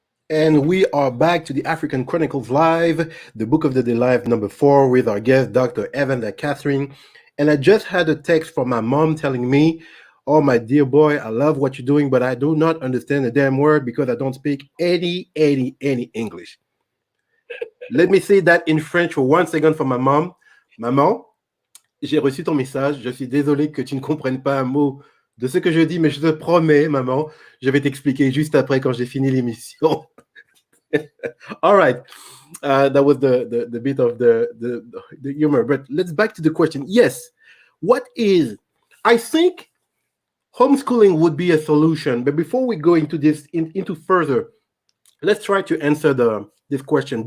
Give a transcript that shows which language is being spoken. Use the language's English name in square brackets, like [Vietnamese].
[English] And we are back to the African Chronicles Live, the Book of the Day Live number 4 with our guest, Dr. Evandra Catherine. And I just had a text from my mom telling me, oh, my dear boy, I love what you're doing, but I do not understand a damn word because I don't speak any English. Let me say that in French for 1 second for my mom. [French] Maman, j'ai reçu ton message. Je suis désolé que tu ne comprennes pas un mot de ce que je dis, mais je te promets, maman, je vais t'expliquer juste après quand j'ai fini l'émission. [English] All right. That was the bit of the humor. But let's back to the question. Yes. What is, I think homeschooling would be a solution. But before we go into this, into further, let's try to answer this question.